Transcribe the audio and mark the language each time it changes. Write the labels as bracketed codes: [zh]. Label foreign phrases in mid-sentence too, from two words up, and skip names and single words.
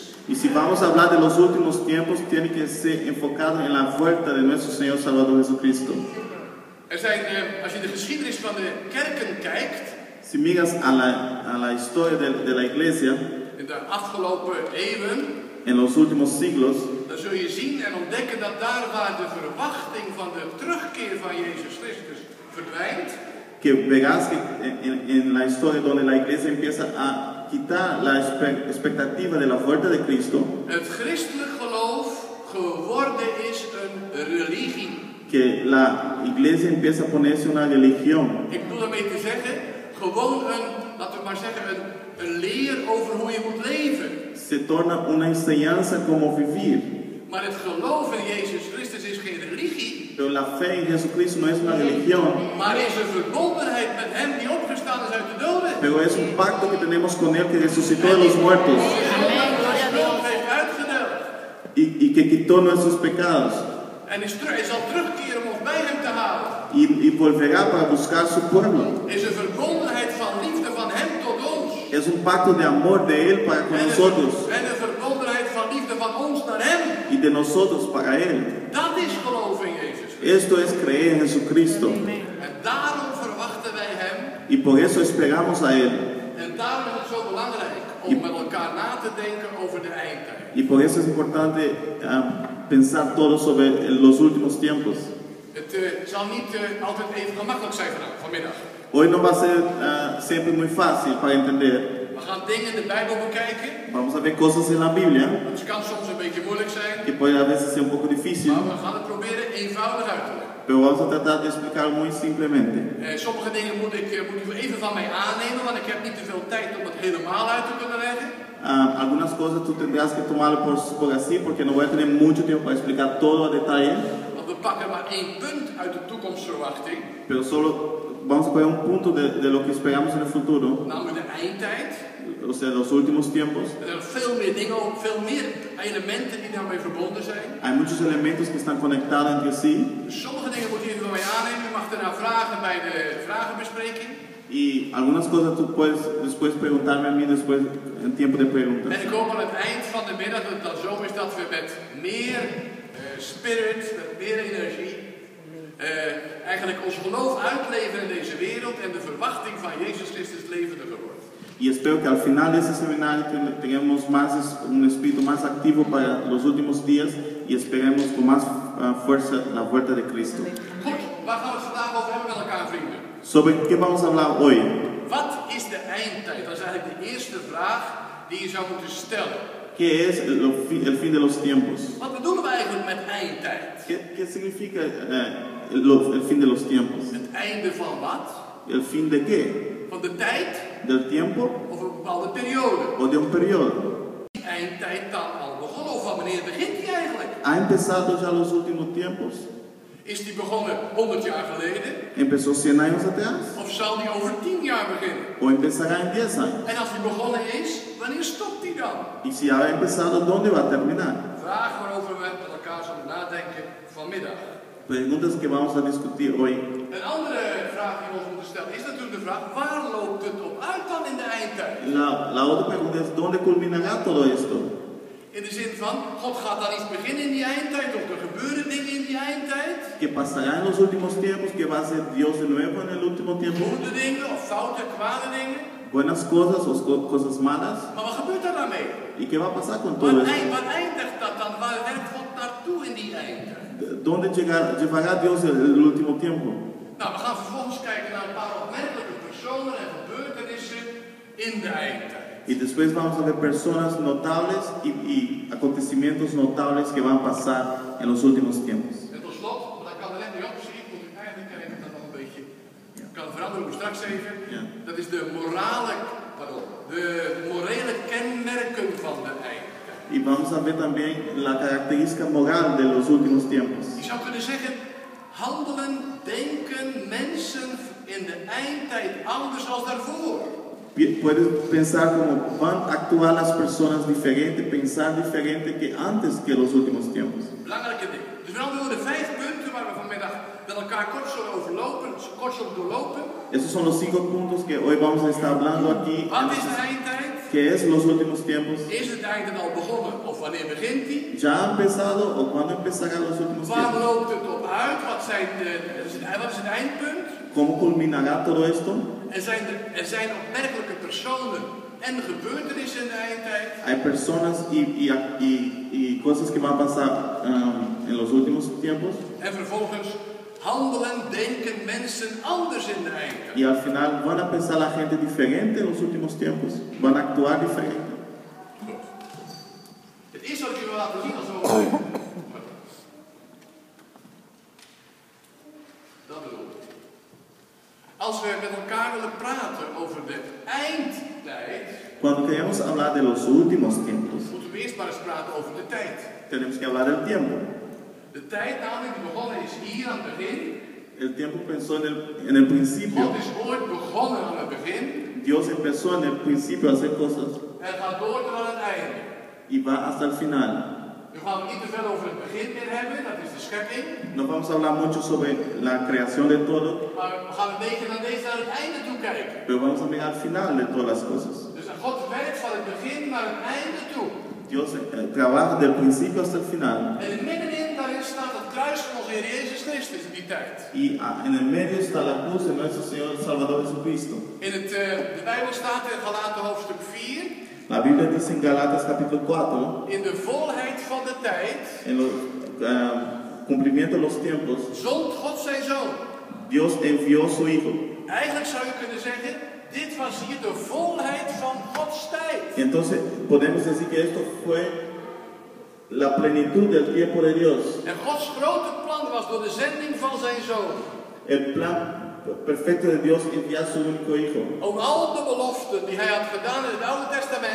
[es] Y si vamos a hablar de los últimos tiempos, tiene que ser enfocado en la vuelta de nuestro Señor Salvador Jesucristo. [nl] Er zijn, als je de geschiedenis van de kerken kijkt, [es] si miras a la historia de la iglesia, [nl] in de afgelopen eeuwen, [es] en los últimos siglos, [nl] dan zul je zien en ontdekken dat daar waar de verwachting van de terugkeer van Jezus Christus verdwijnt, [es] que verás que en la historia donde la iglesia empieza a quitar la expectativa de la vuelta de Cristo, [nl] het christelijk geloof geworden is een religie. [es] Que la iglesia empieza a ponerse una religión. [nl] Ik bedoel daarmee te zeggen, gewoon laten we maar zeggen, een leer over hoe je moet leven. [es] Se torna una enseñanza como vivir. [nl] Maar het geloof in Jezus Christus is geen religie. [es] Pero la fe en Jesucristo no es una religión. [nl] Maar is een verbondenheid met Hem die opgestaan is uit de doden. [es] Pero es un pacto que tenemos con Él que resucitó de los muertos. Y que quitó nuestros pecados. [nl] En hij zal terugkeren om ons bij Hem te halen. [es] Y volverá para buscar su pueblo. [nl] Is een verbondenheid van liefde van Hem tot ons. [es] Es un pacto de amor de Él para con nosotros. [nl] En een verbondenheid van liefde van ons naar Hem. [es] Y de nosotros para Él. [nl] Dat is geloof in Jezus. [es] Esto es creer en Jesucristo. [nl] En daarom verwachten wij Hem. [es] Y por eso esperamos a Él. [nl] En daarom is het zo belangrijk om met elkaar na te te denken over de eindtijd. [es] Y por eso es importante pensar todo sobre los últimos tiempos. [nl] Het zal niet altijd even gemakkelijk zijn vanmiddag. [es] Hoy no va a ser siempre muy fácil para entender. [nl] We gaan dingen in de Bijbel bekijken. [es] Vamos a ver cosas en la Biblia [nl] Het kan soms een beetje moeilijk zijn. [es] que puede a veces ser un poco difícil, [nl] Maar we gaan het proberen eenvoudig uit te leggen. [es] pero vamos a tratar de explicar muy simplemente. [nl] Sommige dingen moet u even van mij aannemen, want ik heb niet te veel tijd om het helemaal uit te kunnen leggen. [es] Algunas cosas tú tendrás que tomarlo por así, porque no voy a tener mucho tiempo para explicar todo a detalle. [nl] Want we pakken maar één punt uit de toekomstverwachting. [es] Pero solo vamos a poner un punto de lo que esperamos en el futuro, [nl] Namelijk de eindtijd. [es] o sea, los últimos tiempos. [nl] Er zijn veel meer dingen, veel meer elementen die daarmee verbonden zijn. [es] Hay muchos elementos que están conectados entre sí. [nl] Dus sommige dingen moet je even van mij aannemen. Je mag daarna vragen bij de vragenbespreking. [es] Y algunas cosas tú puedes después preguntarme a mí después en tiempo de preguntas. [nl] En ik hoop aan het eind van de middag dat het dan zo is dat we met meer spirit, met meer energie, eigenlijk ons geloof uitleven in deze wereld en de verwachting van Jezus Christus levendiger wordt. [es] Y espero que al final de este seminario tengamos un espíritu más activo para los últimos días y esperemos con más fuerza la vuelta de Cristo. [nl] Goed, waar gaan we het vandaag over hebben met elkaar, vrienden? [es] ¿Sobre qué vamos a hablar hoy? [nl] Wat is de eindtijd? Dat is eigenlijk de eerste vraag die je zou moeten stellen. [es] ¿Qué es el fin de los tiempos? [nl] Wat bedoelen we eigenlijk met eindtijd? [es] ¿Qué significa el fin de los tiempos? [nl] Het einde van wat? [es] ¿El fin de qué? [nl] Van de tijd [es] ¿Del tiempo [nl] of een bepaalde periode? [es] o de un periodo? [nl] Die eindtijd dan al begonnen of van wanneer begint die eigenlijk? [es] ¿Ha empezado ya los últimos tiempos? [nl] Is die begonnen 100 jaar geleden? [es] ¿Empezó 100 años atrás? [nl] Of zal die over 10 jaar beginnen? [es] ¿O empezará en 10 años? [nl] En als die begonnen is, wanneer stopt die dan? [es] Y si ha empezado, ¿dónde va a terminar? [nl] Vraag waarover we met elkaar zullen nadenken vanmiddag. [es] Preguntas que vamos a discutir hoy. [nl] Een andere vraag die we ons moeten stellen is natuurlijk de vraag: waar loopt het op uit dan in de eindtijd? [es] La otra pregunta es, ¿dónde culminará todo esto? [nl] In de zin van, God gaat dan iets beginnen in die eindtijd, of er gebeuren dingen in die eindtijd. [es] ¿Qué pasará en los últimos tiempos? ¿Qué va a hacer Dios de nuevo en el último tiempo? [nl] Goede dingen of foute, kwade dingen. [es] ¿Buenas cosas o cosas malas? [nl] Maar wat gebeurt daar dan mee? [es] ¿Y qué va a pasar con todo esto? [nl] Waar eindigt dat dan? Waar werkt God naartoe in die eindtijd? [es] ¿Dónde llevará Dios el último tiempo? [nl] Nou, we gaan vervolgens kijken naar een paar opmerkelijke personen en gebeurtenissen in de eindtijd. [es] Y después vamos a ver personas notables y acontecimientos notables que van a pasar en los últimos tiempos. [nl] En tot slot, want ik kan er net niet op zien, moet ik eigenlijk kijken dat nog een beetje kan veranderen, maar straks even. Ja. Dat is de morele kenmerken van de eindtijd. [es] Y vamos a ver también la característica moral de los últimos tiempos. [nl] Je zou kunnen zeggen, handelen, denken mensen in de eindtijd anders als daarvoor. [es] Puedes pensar cómo van a actuar las personas diferente, pensar diferente que antes que los últimos tiempos. [nl] Belangrijke dingen. Dus we hebben de 5 punten waar we vanmiddag met elkaar kort zullen doorlopen. [es] Esos son los 5 puntos que hoy vamos a estar hablando aquí. [nl] Wat is de eindtijd? [es] ¿Qué es los últimos tiempos? [nl] Is het einde al begonnen of wanneer begint die? [es] ¿Ya ha empezado o cuándo empezará los últimos [nl] Waar [es] tiempos? [nl] loopt het op uit? Wat is het eindpunt? [es] ¿Cómo culminará todo esto? [nl] Er zijn opmerkelijke personen en gebeurtenissen in de eindtijd. [es] Hay personas y cosas que van a pasar en los últimos tiempos. [nl] En vervolgens handelen, denken mensen anders in de eindtijd. [es] Y al final van a pensar la gente diferente en los últimos tiempos. Van a actuar diferente. [nl] Goed. Het eerste wat ik je wil laten zien als we dat bedoel ik. Als we met elkaar willen praten over de eindtijd, [es] Cuando queremos hablar de los últimos tiempos, [nl] moeten we eerst maar eens praten over de tijd. [es] tenemos que hablar del tiempo. [nl] De tijd namelijk die begonnen is hier aan het begin. [es] El tiempo empezó en el principio. [nl] God is ooit begonnen aan het begin [es] Dios empezó en el principio a hacer cosas [nl] en gaat door tot aan het einde. [es] y va hasta el final. [nl] Nu gaan we niet te veel over het begin meer hebben, dat is de schepping. [es] No vamos a hablar mucho sobre la creación de todo, [nl] Maar we gaan een beetje naar het einde toe kijken. [es] pero vamos a mirar al final de todas las cosas. [nl] Dus God werkt van het begin naar het einde toe. [es] Dios trabaja del principio hasta el final. [nl] En middenin daarin staat het kruis van onze Heer Jezus Christus in die tijd. [es] Y en el medio está la cruz de nuestro Señor Salvador Jesucristo. [nl] De Bijbel staat in Galaten hoofdstuk 4 [es] La Biblia dice en Galatas capítulo 4, [nl] in de volheid van de tijd, [es] en el cumplimiento de los tiempos, [nl] zond God zijn zoon. [es] Dios envió su Hijo. [nl] Eigenlijk zou je kunnen zeggen, dit was hier de volheid van Gods tijd. [es] Y entonces podemos decir que esto fue la plenitud del tiempo de Dios. [nl] En Gods grote plan was door de zending van zijn zoon. [es] El plan perfecto de Dios enviar su único Hijo. [nl] Om al de beloften die hij had gedaan in het Oude Testament,